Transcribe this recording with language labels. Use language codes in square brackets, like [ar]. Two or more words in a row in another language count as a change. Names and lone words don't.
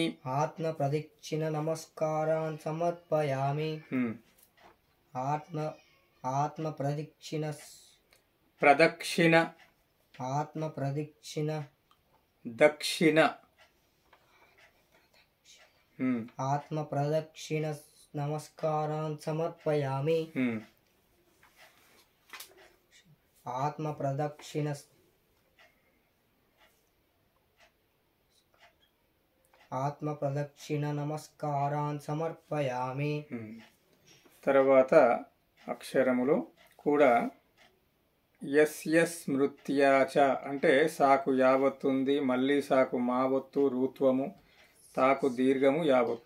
[sa] आत्मप्रदक्षिण नमस्कारान् समर्पयामि आत्मप्रदक्षिण प्रदक्षिण आत्मप्रदक्षिण दक्षिण आत्मप्रदक्षिण नमस्कारान् समर्पयामि ఆత్మప్రదక్షిణ నమస్కారాన్ సమర్పయామి. [te] తర్వాత అక్షరములు కూడా [sa] యస్య స్మృత్యాచ [te] అంటే సాకు యావత్తుంది, మళ్ళీ సాకు మావత్తు, రూత్వము, తాకు దీర్ఘము, యావత్తు.